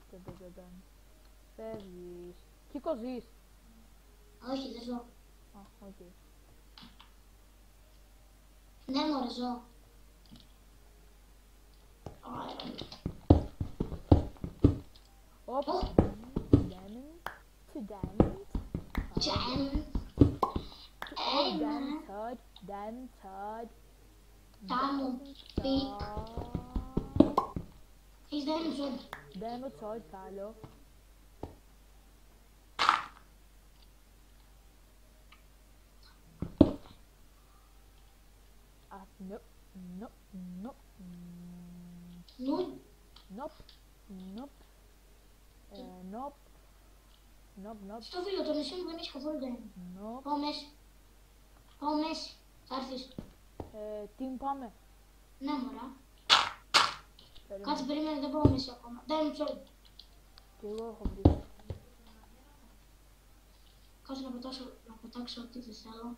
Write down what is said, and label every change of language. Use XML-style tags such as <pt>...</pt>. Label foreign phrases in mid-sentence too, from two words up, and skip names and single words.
<el>Φεύγεις. Κίκο ζεις. Όχι, δεν ζω. Α, οκ. Ναι, μωρέ, ζω. Οπ. Ω.</el> <en>Diamond. To diamond.</en> <el>Τζεν.</el> <en>Diamond sword. Diamond sword. Diamond pick.</en> <el>Έχεις δεν ζω.</el> <en>Diamond sword, καλό. Nope. Nope. Nope. Νου. Nope. Nope. Nope. Nope. Nope.</en> <el>Στο φίλο, το νησί μου δεν έχει καθόλου δεν.</el> <en>Nope.</en> <el>Πάω μέση. Πάω μέση. Θα έρθεις. Τι πάμε. Ναι, μωρά. Περίμενε. Κάτσε, περίμενε, δεν πάω μέση ακόμα. Δεν μου τσόλ. Και εγώ έχω βρει. Κάτσε να πετάξω ό,τι δεν θέλω.</el>